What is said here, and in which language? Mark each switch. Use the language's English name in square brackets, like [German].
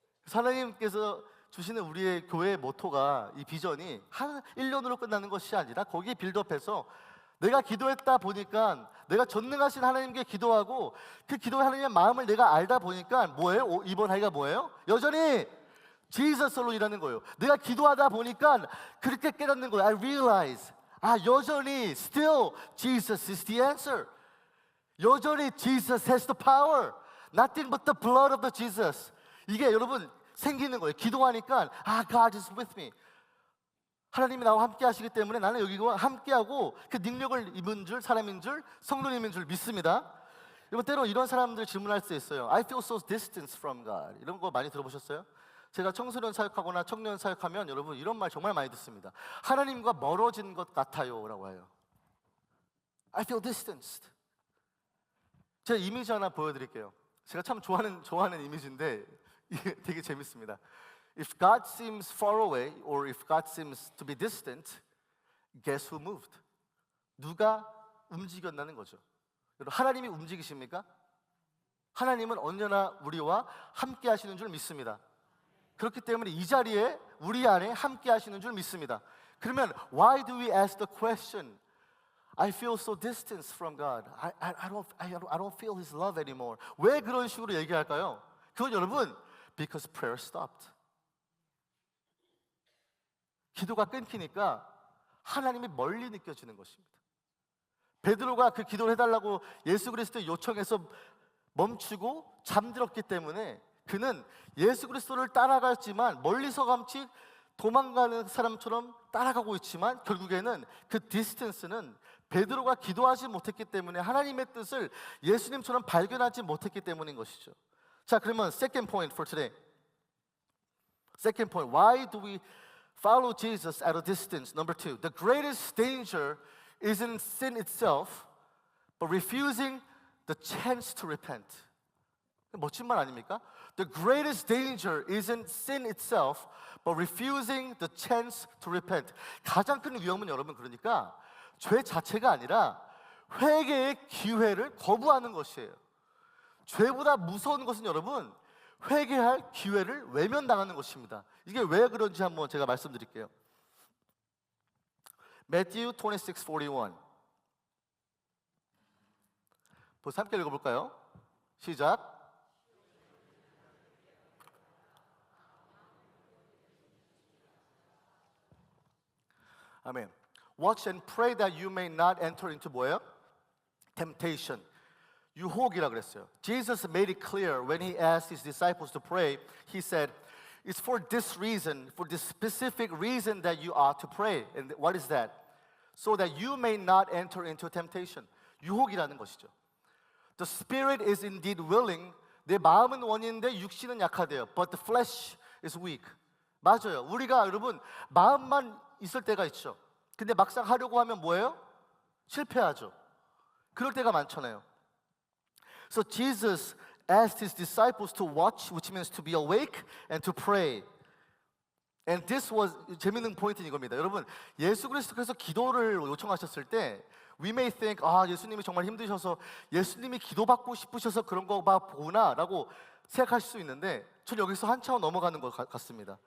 [Korean] 하나님께서 주시는 우리의 교회의 모토가, 이 비전이 1년으로 끝나는 것이 아니라 거기에 빌드업해서 내가 기도했다 보니까 내가 전능하신 하나님께 기도하고 그 기도의 하나님의 마음을 내가 알다 보니까 뭐예요? 이번 하기가 뭐예요? 여전히 [English] Jesus alone [Korean] 거예요. 내가 기도하다 보니까 그렇게 깨닫는 거예요. [English] I realize [Korean] 여전히 [English] still Jesus is the answer. [Korean] 여전히 [English] Jesus has the power. Nothing but the blood of the Jesus. [Korean] 이게 여러분 생기는 거예요. 기도하니까 [English] God is with me. [Korean] 하나님이 나와 함께 하시기 때문에 나는 여기와 함께하고 그 능력을 입은 줄, 사람인 줄, 성도님인 줄 믿습니다. 여러분 때로 이런 사람들 질문할 수 있어요. [English] I feel so distant from God. [Korean] 이런 거 많이 들어보셨어요? 제가 청소년 사역하거나 청년 사역하면 여러분 이런 말 정말 많이 듣습니다. 하나님과 멀어진 것 같아요 라고 해요. [English] I feel distanced. [Korean] 제가 이미지 하나 보여드릴게요. 제가 참 좋아하는 이미지인데 이게 되게 재밌습니다. [English] If God seems far away or if God seems to be distant, guess who moved? [Korean] 누가 움직였다는 거죠. 여러분 하나님이 움직이십니까? 하나님은 언제나 우리와 함께 하시는 줄 믿습니다. 그렇기 때문에 이 자리에 우리 안에 함께 하시는 줄 믿습니다. 그러면 [English] why do we ask the question? I feel so distant from God. I don't feel His love anymore. [Korean] 왜 그런 식으로 얘기할까요? 그건 여러분 [English] because prayer stopped. [Korean] 기도가 끊기니까 하나님이 멀리 느껴지는 것입니다. 베드로가 그 기도를 해달라고 예수 그리스도의 요청해서 멈추고 잠들었기 때문에 그는 예수 그리스도를 따라갔지만 멀리서 감치 도망가는 사람처럼 따라가고 있지만 결국에는 그 디스턴스는 베드로가 기도하지 못했기 때문에 하나님의 뜻을 예수님처럼 발견하지 못했기 때문인 것이죠. 자, 그러면 [English] second point for today. Second point, why do we follow Jesus at a distance? Number 2, the greatest danger isn't sin itself, but refusing the chance to repent. [Korean] 멋진 말 아닙니까? [English] The greatest danger isn't sin itself, but refusing the chance to repent. [Korean] 가장 큰 위험은 여러분 그러니까 죄 자체가 아니라 회개의 기회를 거부하는 것이에요. 죄보다 무서운 것은 여러분 회개할 기회를 외면당하는 것입니다. 이게 왜 그런지 한번 제가 말씀드릴게요. [English] Matthew 26:41. [Korean] 벌써 함께 읽어볼까요? 시작. 아멘. [English] Watch and pray that you may not enter into [Korean] 뭐예요? [English] Temptation. [Korean] 유혹이라 그랬어요. [English] Jesus made it clear when he asked his disciples to pray. He said, "It's for this reason, for this specific reason that you ought to pray." And what is that? So that you may not enter into temptation. [Korean] 유혹이라는 것이죠. [English] The spirit is indeed willing. [Korean] 내 마음은 원인데 육신은 약하대요. [English] But the flesh is weak. [Korean] 맞아요. 우리가 여러분 마음만 있을 때가 있죠. 근데 막상 하려고 하면 뭐예요? 실패하죠. 그럴 때가 많잖아요. [English] So Jesus asked his disciples to watch, which means to be awake and to pray. And this was [Korean] 재밌는 포인트는 이겁니다. 여러분, 예수 그리스도께서 기도를 요청하셨을 때 [English] we may think [Korean] 예수님이 정말 힘드셔서 예수님이 기도받고 싶으셔서 그런 거 보구나라고 생각하실 수 있는데 전 여기서 한 차원 넘어가는 것 같습니다.